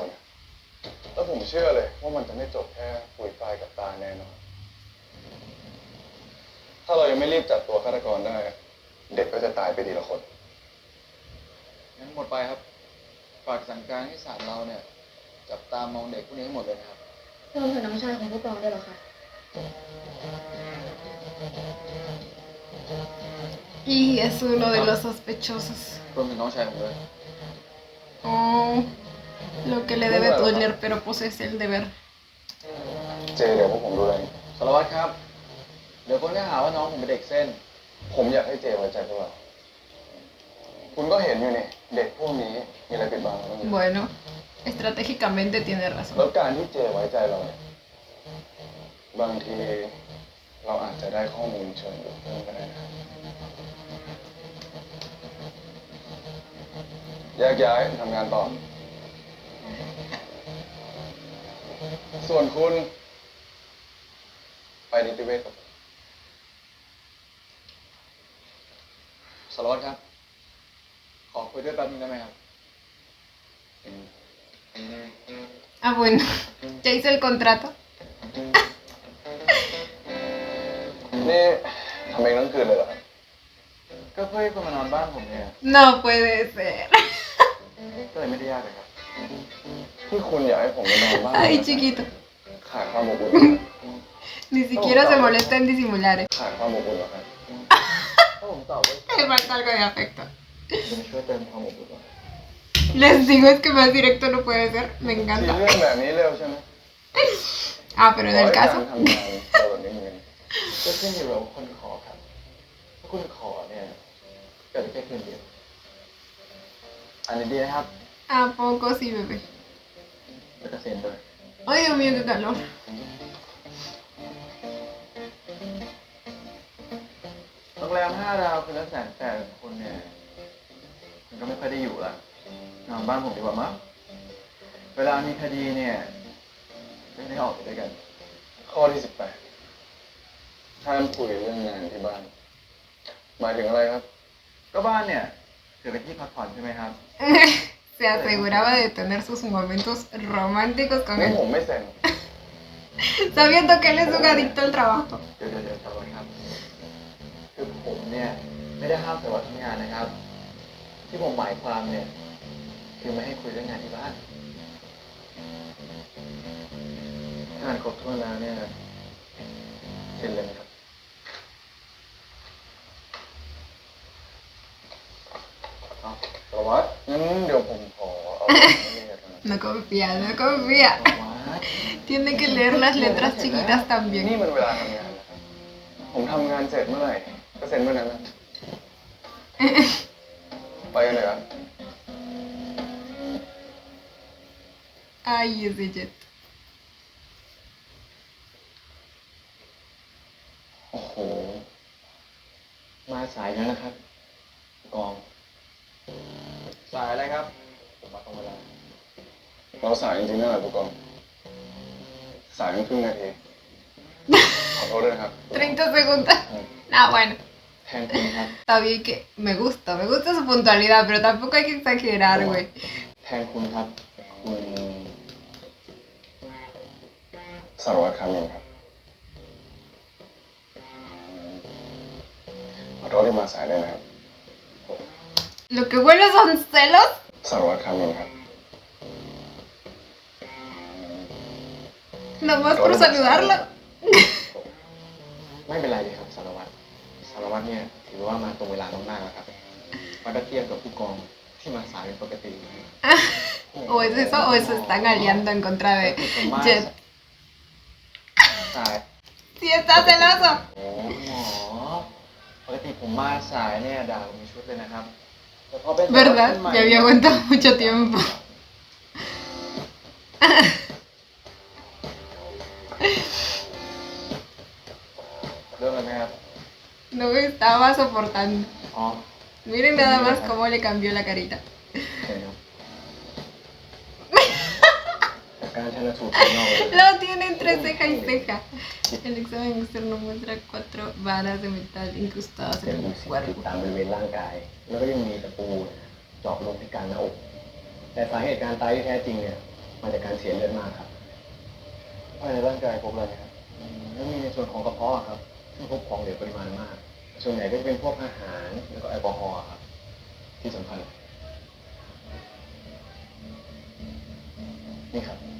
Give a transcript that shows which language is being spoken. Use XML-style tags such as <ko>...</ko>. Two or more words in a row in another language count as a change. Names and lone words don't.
<th>พอตัวนะแล้วผมเชื่อเลยว่ามันจะไม่จบแค่ปุยฝ้ายกับตาแน่นอนถ้าเรายังไม่รีบจับตัวฆาตกรได้ เด็กก็จะตายไปทีละคน งั้นหมดไปครับฝากสั่งการให้ศาลเราเนี่ยจับตามองเด็กพวกนี้ให้หมดเลยนะครับ รวมถึงน้องชายของผู้กองด้วยเหรอคะ</th> <es>Y es uno de los sospechosos.</es> <th>รวมถึงน้องชายผมด้วย</th> <es>Oh, lo que le debe doler, pero pues es el deber.</es> <th>เจเดี๋ยวพวกผมดูแล สารวัตรครับ เดี๋ยวคนก็หาว่าน้องผมเป็นเด็กเส้น ผมอยากให้เจไว้ใจพวกเราคุณก็เห็นอยู่นี่เด็กพวกนี้มีอะไรปิดบังบ้าง</th> <es>Bueno, estratégicamente tiene</es> <th>แล้ว</th> <es>razón.</es> <th>การที่เจไว้ใจเราเนี่ยบางทีเราอาจจะได้ข้อมูลเชิงลึกเพิ่มก็ได้นะแยกย้ายทำงานต่อ ส่วนคุณ ไปนิติเวชกับผม สารวัตรครับ ขอคุยด้วยแป๊บนึงได้ไหมครับ</th> <es>Ah, bueno, ya hizo el contrato.</es> <th>นี่ทำเองทั้งคืนเลยเหรอครับ ก็เพื่อให้คุณมานอนบ้านผมเนี่ย</th> <es>No puede ser.</es> <th>ก็เลยไม่ได้ยากเลยครับ ที่คุณอยากให้ผมไปนอนบ้าน</th> <es>Ay, chiquito.</es> <th>ขาดความอบอุ่น</th> <es>Ni siquiera se molesta en disimular.</es> <th>ขาดความอบอุ่นเหรอครับ ถ้าผมตอบว่า</th> <es>Le falta algo de afecto.</es> <th>จะมาช่วยเติมความอบอุ่นหน่อย</th> <es>Les digo, es que más directo no puede ser. Me</es> <th>ที่</th> <es>encanta.</es> <th>เรื่องแบบนี้เร็วใช่ไหม</th> <es>Ah, pero en el</es> <th>ขอให้</th> <es>caso.</es> <th>การทำงานเร็วแบบนี้เหมือนกัน ก็ขึ้นอยู่กับคนขอครับ ถ้าคุณขอเนี่ยเกิดแค่คืนเดียว อันนี้ดีนะครับ</th> <es>¿A poco sí, bebé?</es> <th>แล้วก็เซ็นด้วย</th> <es>Ay, Dios mío, qué calor.</es> <th>โรงแรม5 ดาวคืนละ180,000คนเนี่ยมันก็ไม่ค่อยได้อยู่ละนอนบ้านผมดีกว่ามั้งเวลามีคดีเนี่ยไม่ได้ออกไปด้วยกัน ข้อที่ 18ห้ามคุยเรื่องงานที่บ้าน หมายถึงอะไรครับ ก็บ้านเนี่ยถือเป็นที่พักผ่อนใช่ไหมครับ</th> <es>Se aseguraba de tener sus momentos románticos con</es> <th>งั้น</th> <es>él,</es> <th>ผมไม่เซ็น</th> <es>sabiendo que él es un adicto al trabajo.</es> <th>เดี๋ยวสารวัตรครับ คือผมเนี่ยไม่ได้ห้ามสารวัตรทำงานนะครับ ที่ผมหมายความเนี่ยคือไม่ให้คุยเรื่องงานที่บ้านงานครบถ้วนแล้วเนี่ยเซ็นเลยไหมครับ เอาสารวัตรงั้นเดี๋ยวผมขอเอาไปให้เรียนกันนะ</th> <es>No confía, no confía.</es> <th>สารวัตร</th> <es>Tiene que leer las letras chiquitas</es> <th>นี่</th> <es>también.</es> <th>มันเวลาทำงานนะครับ ผมทำงานเสร็จเมื่อไหร่ ก็เซ็นเมื่อนั้นนะ ไปกันเลยครับ</th> <es>Ay, ese jet.</es> <th>โอ้โห มาสายแล้วนะครับกอง สายอะไรครับ ผมมาตรงเวลา เราสายจริงๆนั่นแหละผู้กอง สายครึ่งนาที ขอโทษด้วยนะครับ</th> <es>30 segundos. Ah, bueno.</es> <th>แทนคุณครับ</th> <es>Está bien que me gusta su puntualidad, pero tampoco hay que exagerar, güey.</es> <th>แทนคุณครับ คุณ สารวัตรคามินครับ ขอโทษที่มาสายด้วยนะครับ</th> <es>Lo que huele son celos.</es> <th>สารวัตรคามินครับ</th> <es>Nomás por saludarlo.</es> <th>ไม่เป็นไรเลยครับสารวัตร สารวัตรเนี่ยถือว่ามาตรงเวลามากๆแล้วครับมาก็เทียบกับผู้กองที่มาสายเป็นปกติ ผ</th> <es>O es eso, o se están aliando en contra de</es> <th>ผมมา</th> <es>Jet.</es> <th>สาย</th> <es>Si está celoso.</es> <th>โอ้หมอปกติผมมาสายเนี่ยด่าผมมีชุดเลยนะครับแต่พอเป็น</th> <es>¿Verdad? Ya había aguantado mucho tiempo.</es> <th>เรื่องอะไรไหมครับ</th> <es>No me estaba soportando.</es> <th>อ๋อ</th> <es>Miren nada más cómo le cambió la carita.</es> <th>โอเคครับจากการชันสูตรภายนอกเลย</th> <es>Lo tiene entre ceja y ceja. El examen externo muestra 4 varas de metal incrustadas</es> <th>เจ็บ</th> <es>en</es> <th>มี</th> <es>el</es> <th>สิ่งผิด</th> <es>cuerpo.</es> <th>ตามบริเวณร่างกาย แล้วก็ยังมีตะปูเจาะลงที่กลางหน้าอก แต่สาเหตุการตายที่แท้จริงเนี่ยมาจากการเสียเลือดมากครับ ภายในร่างกายพบอะไรไหมครับแล้วมีในส่วนของกระเพาะอะครับ ซึ่งพบของเหลวปริมาณมาก ส่วนใหญ่ก็จะเป็นพวกอาหารแล้วก็แอลกอฮอล์ครับ ที่สำคัญ นี่ครับ</th>